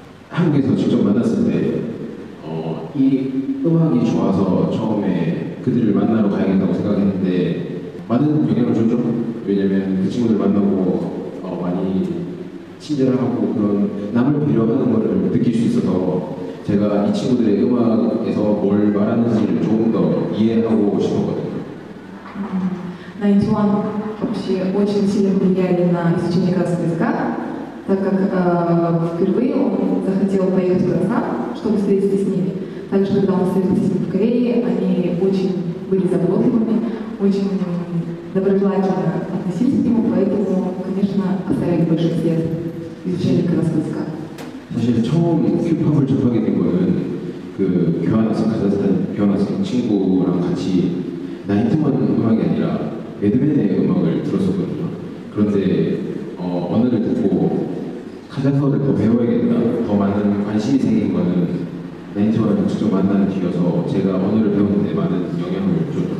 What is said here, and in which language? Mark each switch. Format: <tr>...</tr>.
<ko>한국에서 직접 만났을 때 이 음악이 좋아서 처음에 그들을 만나러 가야겠다고 생각했는데 많은 영향을 줬죠. 왜냐면 그 친구들 만나고 많이 친절하고 그런 남을 배려하는 것을 느낄 수 있어서 제가 이 친구들의 음악에서 뭘 말하는지를 조금 더 이해하고 싶었거든요.</ko> <ru>91 вообще очень сильно влияли на изучение казахского языка, так как впервые он захотел поехать в Казахстан, чтобы встретиться с ними. Также, когда он встретился с ними в Корее, они очень были заботливыми, очень доброжелательно относились к нему, поэтому, конечно, оставили большой след в изучении казахского языка.</ru> <ko>사실 처음 큐팝을 접하게 된 거는 그 교환학생 카자흐스탄 교환학생 친구랑 같이 91 음악이 아니라 매드맨의 음악을 들었었거든요. 그런데 언어를 듣고 카자흐어를 더 배워야겠다, 더 많은 관심이 생긴 거는 91을 직접 만나는 뒤여서 제가 언어를 배우는데 많은 영향을 줬죠.</ko>